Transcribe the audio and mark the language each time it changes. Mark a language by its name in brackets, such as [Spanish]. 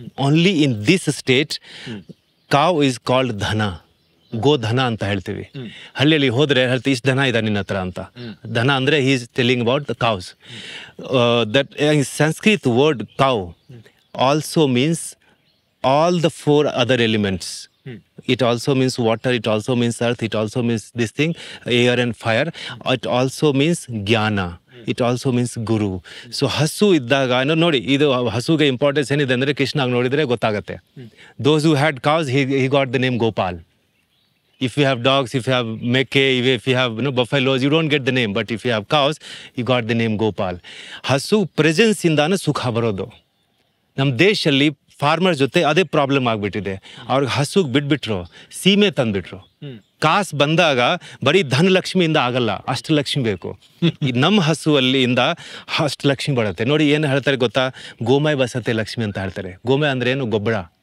[English] only in this state cow is called [Kannada] ಧನ, ಗೋಧನ ಅಂತ ಹೇಳ್ತೀವಿ. ಹಳ್ಳಿಯಲ್ಲಿ ಹೋದ್ರೆ ಹೇಳ್ತೀವಿ, ಇಷ್ಟು ದನ ಇದೆ ನಿನ್ನ ಹತ್ರ ಅಂತ. ಧನ ಅಂದ್ರೆ [English] He is telling about the cows. That Sanskrit word cow also means all the 4 other elements. It also means water, it also means earth, it also means this thing, air and fire. It also means jnana. It also means guru. [Kannada] So hasu iddaga ನೋಡಿ, ಇದು ಹಸುಗೆ importance ಏನಿದೆ ಅಂದ್ರೆ ಕೃಷ್ಣಾಗ ನೋಡಿದ್ರೆ ಗೊತ್ತಾಗತ್ತೆ. [English] Those who had cows, he got the name Gopal. If you have dogs, if you have meke, if you have buffaloes, you don't get the name. But if you have cows, you got the name Gopal. [Kannada] ಹಸು presence ಇಂದಾನೆ ಸುಖ ಬರೋದು. ನಮ್ಮ ದೇಶದಲ್ಲಿ farmer ಜೊತೆ ಅದೇ problem ಆಗ್ಬಿಟ್ಟಿದೆ. ಅವ್ರಿಗೆ ಹಸುಗೆ ಬಿಟ್ಬಿಟ್ರು, ಸೀಮೆ ತಂದ್ಬಿಟ್ರು. ಕಾಸು ಬಂದಾಗ ಬರೀ ಧನಲಕ್ಷ್ಮಿಯಿಂದ ಆಗಲ್ಲ, ಅಷ್ಟಲಕ್ಷ್ಮಿ ಬೇಕು. ನಮ್ಮ ಹಸುವಲ್ಲಿ ಇಂದ ಅಷ್ಟಲಕ್ಷ್ಮಿ ಬರುತ್ತೆ. ನೋಡಿ ಏನು ಹೇಳ್ತಾರೆ ಗೊತ್ತಾ, [Sanskrit] ಗೋಮಯ ಬಸತೆ ಲಕ್ಷ್ಮಿ [Kannada] ಅಂತ ಹೇಳ್ತಾರೆ. ಗೋಮಯ ಅಂದ್ರೆ ಏನು? ಗೊಬ್ಬರ.